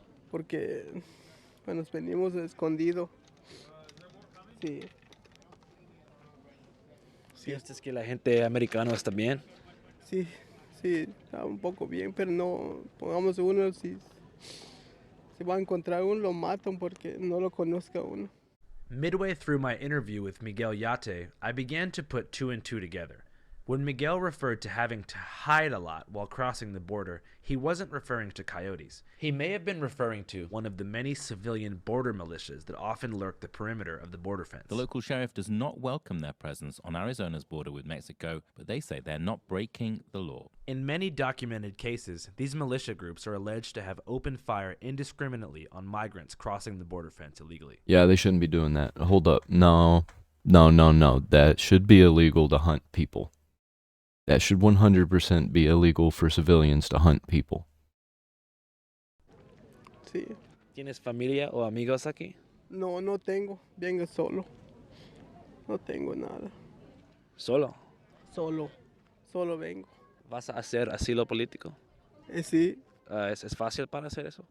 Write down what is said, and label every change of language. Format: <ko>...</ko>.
<es>Porque nos venimos escondidos. Sí. ¿Sientes que la gente americana está bien? Sí, sí, está un poco bien, pero no, pongamos uno, si va a encontrar uno, lo matan porque no lo conozca uno.</es> <en>Midway through my interview with Miguel Yate, I began to put two and two together. When Miguel referred to having to hide a lot while crossing the border, he wasn't referring to coyotes. He may have been referring to one of the many civilian border militias that often lurk the perimeter of the border fence. The local sheriff does not welcome their presence on Arizona's border with Mexico, but they say they're not breaking the law. In many documented cases, these militia groups are alleged to have opened fire indiscriminately on migrants crossing the border fence illegally. Yeah, they shouldn't be doing that. Hold up. No. That should be illegal to hunt people. That should 100% be illegal for civilians to hunt people.</en> <es>Sí. ¿Tienes familia o amigos aquí? No, no tengo. Vengo solo. No tengo nada. ¿Solo? Solo vengo. ¿Vas a hacer asilo político? Sí. ¿Es fácil para hacer eso?</es>